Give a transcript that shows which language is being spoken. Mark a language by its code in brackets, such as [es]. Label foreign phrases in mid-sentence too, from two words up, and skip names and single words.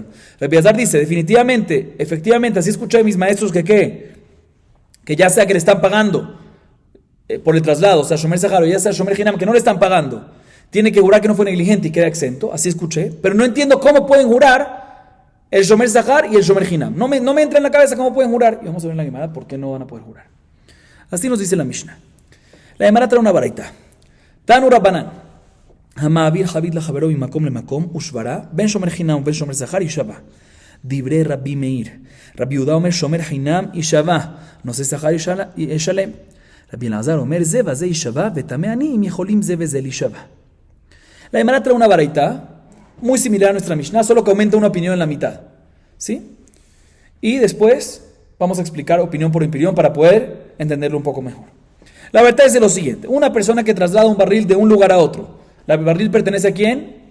[es] Rabbi Elazar dice, definitivamente, efectivamente, así escuché de mis maestros que ya sea que le están pagando por el traslado, o sea, [he] שומר שכר [es] o ya sea [he] שומר חינם, [es] que no le están pagando, tiene que jurar que no fue negligente y queda exento, así escuché, pero no entiendo cómo pueden jurar el [he] שומר שכר [es] y el [he] שומר חינם. [es] No me entra en la cabeza cómo pueden jurar. Y vamos a ver en la Gemara por qué no van a poder jurar. Así nos dice la Mishnah. La Gemara trae una baraita. [he] תנו רבנן. המעביר חבית לחברו ממקום למקום ושברה בין שומר חינם ובין שומר שכר יישבע. דברי רבי מאיר. רבי יהודה אומר שומר חינם יישבע, נושא שכר ישלם. רבי אלעזר אומר זה וזה יישבע וטמא אני אם יכולים זה וזה להישבע. [es] La Gemara trae una baraita muy similar a nuestra Mishnah, solo que aumenta una opinión en la mitad. ¿Sí? Y después vamos a explicar opinión por opinión para poder entenderlo un poco mejor. La verdad es de lo siguiente. Una persona que traslada un barril de un lugar a otro. ¿La barril pertenece a quién?